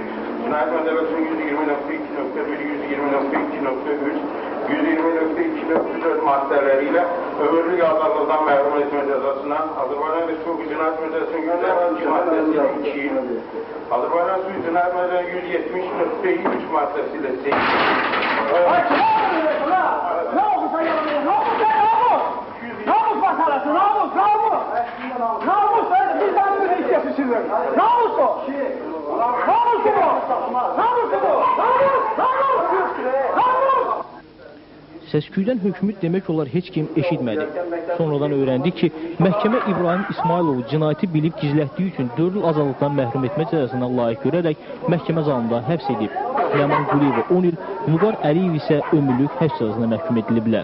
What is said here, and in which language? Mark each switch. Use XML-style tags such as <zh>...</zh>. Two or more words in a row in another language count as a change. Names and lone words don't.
<az>Cinayət məcəlləsinin 120.2.1, 120.2.3, 120.2.4 maddələri ilə ömürlük azadlıqdan məhrum etmə cəzasına, Azərbaycan Respublikası Cinayət Məcəlləsinin 112 maddəsi ilə 2 il, Azərbaycan Cinayət Məcəlləsinin 170.3 maddəsi ilə 8 il.</az> <tr>Ne oldu sen yanımda? Ne oldu sen namus? Namus masalası, namus, namus! Namus, biz namus istiyorsun şimdi. Namus o! Namus o! Namus o! Namus! Namus! Namus!</tr> <az>Səsküydən hökmü demək olar heç kim eşitmədi. Sonradan öyrəndik ki, məhkəmə İbrahim İsmailovu cinayəti bilib gizlətdiyi üçün 4 il azadlıqdan məhrum etmə cəzasına layiq görərək məhkəmə zalında həbs edib. Ləman Quliyeva 10 il, Vüqar Əliyev isə ömürlük həbs cəzasına məhkum ediliblər.</az>